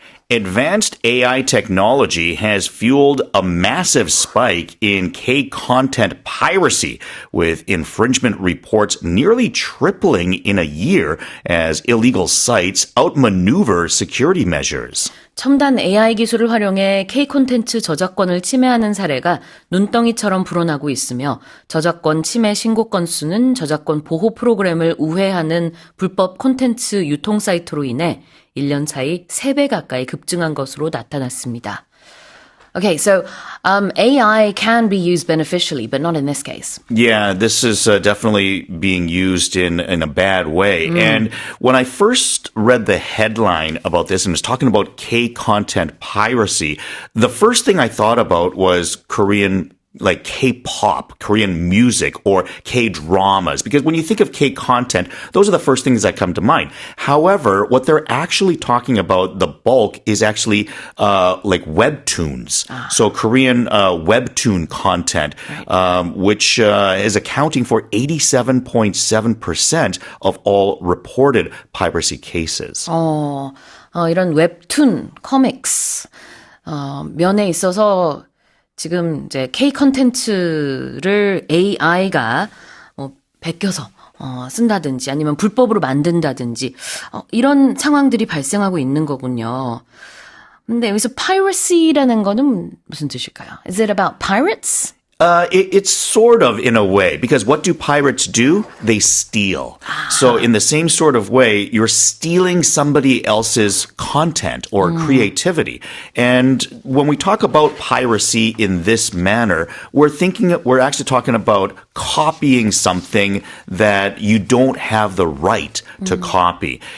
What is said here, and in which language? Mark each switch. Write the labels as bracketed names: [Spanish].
[English] Advanced AI technology has fueled a massive spike in K-content piracy, with infringement reports nearly tripling in a year as illegal sites outmaneuver security measures. [Korean] 첨단 AI 기술을 활용해 K 콘텐츠 저작권을 침해하는 사례가 눈덩이처럼 불어나고 있으며 저작권 침해 신고 건수는 저작권 보호 프로그램을 우회하는 불법 콘텐츠 유통 사이트로 인해 1년 사이 3배 가까이 급증한 것으로 나타났습니다. [English] Okay, so AI can be used beneficially, but not in this case. Yeah, this is definitely being used in a bad way. And when I first read the headline about this and was talking about K-content piracy, the first thing I thought about was Korean like K-pop, Korean music, or K-dramas. Because when you think of K-content, those are the first things that come to mind. However, what they're actually talking about, the bulk, is actually like webtoons. So Korean webtoon content, which is accounting for 87.7% of all reported piracy cases. [Korean] 이런 웹툰, 코믹스 면에 있어서 지금 이제 K 콘텐츠를 AI가 베껴서 쓴다든지 아니면 불법으로 만든다든지 이런 상황들이 발생하고 있는 거군요. 근데 여기서 piracy라는 거는 무슨 뜻일까요? [English] Is it about pirates? It's sort of in a way, because what do pirates do? They steal. So in the same sort of way, you're stealing somebody else's content or creativity. And when we talk about piracy in this manner, we're actually talking about copying something that you don't have the right to copy.